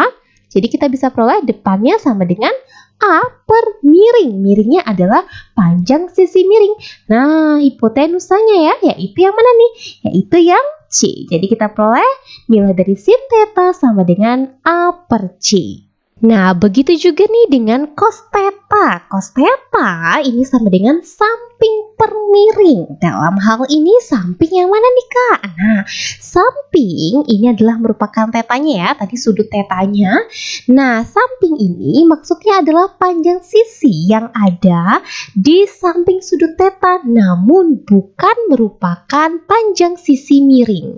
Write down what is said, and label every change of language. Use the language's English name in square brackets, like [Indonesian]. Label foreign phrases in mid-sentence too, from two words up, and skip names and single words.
[Indonesian] Jadi kita bisa peroleh depannya sama dengan A per miring. Miringnya adalah panjang sisi miring. Nah, hipotenusanya ya, yaitu yang mana nih? Yaitu yang C. Jadi kita peroleh nilai dari sin theta sama dengan A per C. Nah, begitu juga nih dengan cos theta. Cos theta ini sama dengan samping per miring. Dalam hal ini samping yang mana nih Kak? Nah, samping ini adalah merupakan tetanya ya, tadi sudut tetanya. Nah, samping ini maksudnya adalah panjang sisi yang ada di samping sudut theta, namun bukan merupakan panjang sisi miring.